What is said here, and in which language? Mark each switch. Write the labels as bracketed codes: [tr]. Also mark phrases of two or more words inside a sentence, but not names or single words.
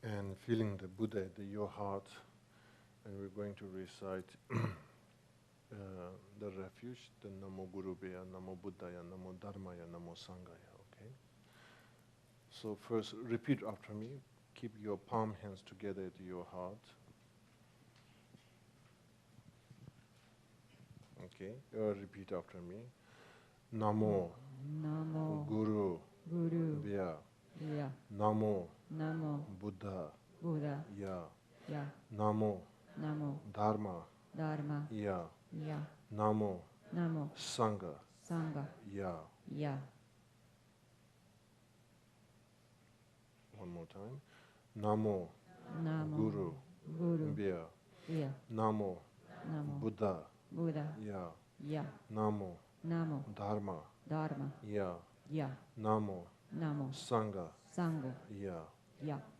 [en] and feeling the Buddha at your heart, and we're going to recite the refuge, the [sa] नमो गुरुभ्यः, नमो बुद्धाय, नमो धर्माय, नमो संघाय, [en] okay? So first, repeat after me. Keep your palm hands together at your heart. Okay, repeat after me. [sa] Namo, Namo Guru, Guru Bhya, Ya Namo, Namo Buddha, Buddha Ya, Ya Namo, Namo Dharma, Dharma Ya, Ya Namo, Namo Sangha, Sangha Ya. Ya. [en] One more time. [sa] Namo, Namo Guru, Guru Bhya, Ya Namo, Namo Buddha, Buddha Ya, Ya Namo, Namo Dharma, Dharma Ya, Ya Namo, Namo Sangha, Sangha Ya, Ya